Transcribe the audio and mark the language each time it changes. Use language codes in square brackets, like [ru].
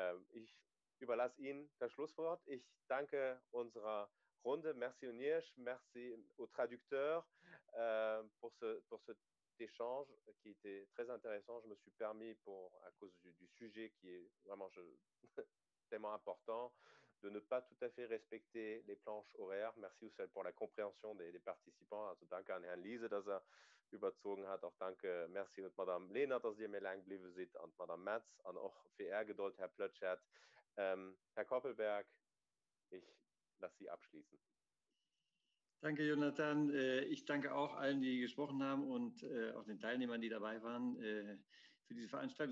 [de] Ich überlasse Ihnen das Schlusswort. Ich danke unserer Runde. [fr] Merci Onyesh, merci aux traducteurs pour cet échange qui était très intéressant. Je me suis permis, à cause du sujet qui est vraiment tellement important, de ne pas tout à fait respecter les planches horaires. Merci aussi pour la compréhension des participants. [de] Also danke an Herrn Liese, dass überzogen hat. Auch danke, merci und Madame Lehner, dass ihr mir lang geblieben seid und Madame Metz und auch für Ihr Geduld, Herr Plötschert. Herr Koppelberg, ich lasse Sie abschließen. Danke, Jonathan. Ich danke auch allen, die gesprochen haben und auch den Teilnehmern, die dabei waren, für diese Veranstaltung.